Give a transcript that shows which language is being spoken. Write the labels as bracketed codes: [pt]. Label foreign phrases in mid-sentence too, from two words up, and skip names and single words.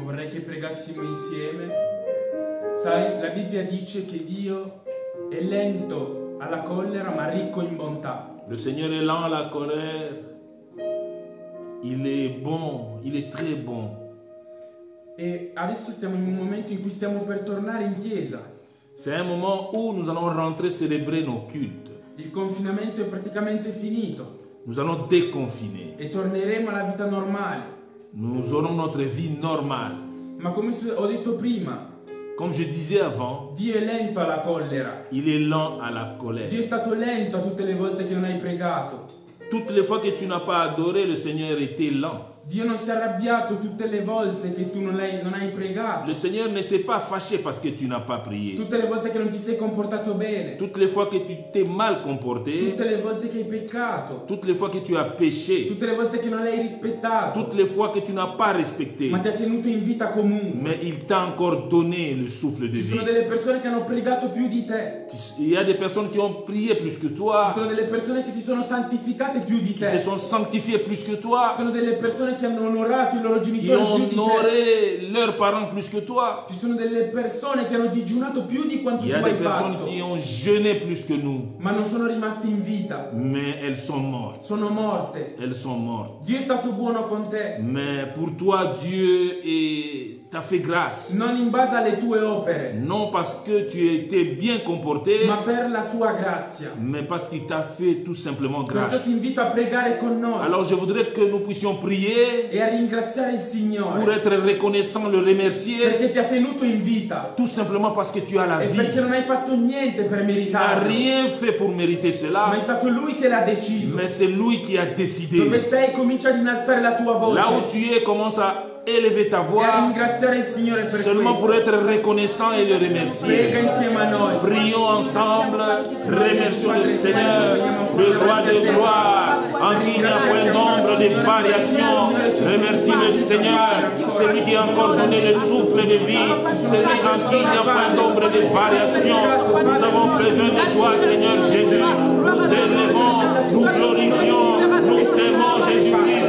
[it] che pregassimo insieme. Sai, la Bibbia dice che Dio è lento alla collera ma ricco in bontà. [fr] Le Seigneur est lent à la colère. Il est bon, il est très bon. [it] E adesso stiamo in un momento in cui stiamo per tornare in chiesa. [fr] C'est un moment où nous allons rentrer célébrer nos cultes. [it] Il confinamento è praticamente finito [fr] Nous allons déconfiner. [it] e torneremo alla vita normale. [fr] Nous aurons notre vie normale. [it] Ma come ho detto prima, [fr] Comme je disais avant, [it] Dio è lento alla collera. [fr] il est lent à la [it] Dio [fr] colère. [it] è stato lento a tutte le volte che non hai pregato. [fr] Toutes les fois que tu n'as pas adoré, le Seigneur était lent. [it] Dio non si è arrabbiato tutte le volte che tu non hai pregato. [fr] Le Seigneur ne s'est pas fâché parce que tu n'as pas prié. [it] Tutte le volte che non ti sei comportato bene. [fr] Toutes les fois que tu t'es mal comporté, [it] Tutte le volte che hai peccato. [fr] toutes les fois que tu as péché, [it] Tutte le volte che non l'hai rispettato. [fr] toutes les fois que tu n'as pas respecté, [it] Ma ti ha tenuto in vita comunque. [fr] mais il t'a encore donné le souffle de [it] Ci sono [fr] vie. [it] delle persone che hanno pregato più di te. [fr] Il y a des personnes qui ont prié plus que [it] Ci [fr] toi, [it] sono delle persone che si sono santificate più di [fr] qui se [it] te. [fr] sont sanctifiées plus que [it] Ci [fr] toi, [it] sono delle persone che hanno onorato i loro [fr] qui [it] genitori [fr] ont [it] più di te. [fr] honoré leurs parents plus que toi. [it] Ci sono delle persone che hanno digiunato più di quanto [fr] Il y [it] tu [fr] a [it] hai [fr] des personnes [it] fatto. [fr] qui ont jeûné plus que nous, [it] Ma non sono rimaste in vita. [fr] mais elles sont mortes. [it] Sono morte. [fr] Elles sont mortes. [it] Dio è stato buono con te. [fr] Mais pour toi, Dieu t'a fait grâce. [it] Non in base alle tue opere, [fr] Non parce que tu étais bien comporté, [it] ma per la sua grazia. [fr] mais parce qu'il t'a fait tout simplement [it] Perciò [fr] grâce. [it] ti invito a pregare con noi [fr] Alors je voudrais que nous puissions prier [it] e a ringraziare il [fr] pour [it] Signore [fr] être reconnaissant, le remercier, [it] perché ti ha tenuto in vita [fr] tout simplement parce que tu as la [it] e [fr] vie. [it] perché non hai fatto niente per [fr] Tu n'as [it] meritarlo, [fr] rien fait pour mériter [it] ma [fr] cela, [it] è stato Lui che l'ha deciso. [fr] mais c'est lui qui a décidé. [it] Dove sei, comincia ad innalzare la tua [fr] Là où [it] voce [fr] tu es, commence à élever ta [it] e a [fr] voix [it] ringraziare il Signore per [fr] seulement pour [it] questo. [fr] être reconnaissant et le [it] Prega [fr] remercier. [it] insieme a noi. [fr] Prions ensemble, remercions le Seigneur, le roi des gloires, en qui il n'y a point d'ombre de variation. Remercie le Seigneur, celui qui a encore donné le souffle de vie, celui en qui il n'y a point d'ombre de variation. Nous avons besoin de toi, Seigneur Jésus. Nous élevons, nous glorifions, nous t'aimons, Jésus-Christ.